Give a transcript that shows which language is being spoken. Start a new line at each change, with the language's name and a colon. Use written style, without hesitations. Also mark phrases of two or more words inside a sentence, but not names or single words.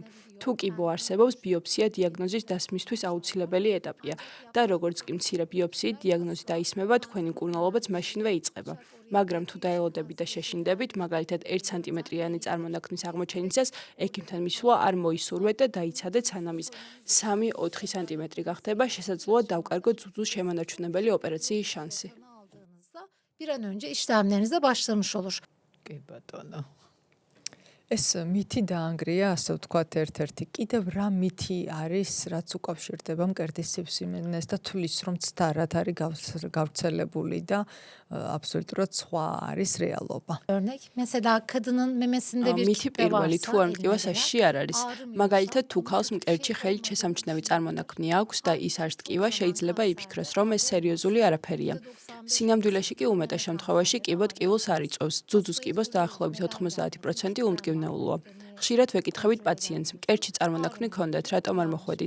Georgian: თუ კიბო არსებობს, ბიოპსია დიაგნოზის დასმისთვის აუცილებელი ეტაპია და როგორც კი მცირე ბიოპსიით დიაგნოზი დაისმება, თქვენი მკურნალობაც მაშინვე იწყება. მაგრამ თუ დაელოდებით და შეშინდებით, მაგალითად 1 სანტიმეტრიანი წარმონაქმნის აღმოჩენისას, ექიმთან მისვლა არ მოისურვეთ და დაიცადეთ, სანამ ის 3-4 სანტიმეტრი გახდება, შესაძლოა დავკარგოთ ზუძუს შემანარჩუნებელი ოპერაციის შანსი.
Turkish: aldığınızda bir an önce işlemlerinize başlamış olur.
Georgian: კი ბატონო. ეს მითი დაანგრია, ასე ვთქვათ, ერთ-ერთი. კიდევ რა მითი არის, რაც უკავშირდება მკერდის სივსიმენეს და თulis რომ ცდარად არის გავრცელებული და აბსოლუტურად სხვა არის რეალობა.
Turkish: Örnek mesela kadının memesinde bir
Georgian: მითი
Turkish: kitle
Georgian: პირველი
Turkish: varsa
Georgian: თუ არ მტკივა საშიში არ არის. მაგალითად, თუ ქალს მკერდში ხელით შესამჩნევი წარმონაქმნი აქვს და ის არ ტკივა, შეიძლება იფიქროს, რომ ეს სერიოზული არაფერია. სინამდვილეში კი უმეტეს შემთხვევაში კიბო ტკივილს არ იწვევს. ზუძუს კიბოს დაახლოებით 90% უმტკივნეულოა. ხშირად ვეკითხებით პაციენტს, მკერდში წარმონაქმნი გქონდათ, რატომ არ მოხვედით?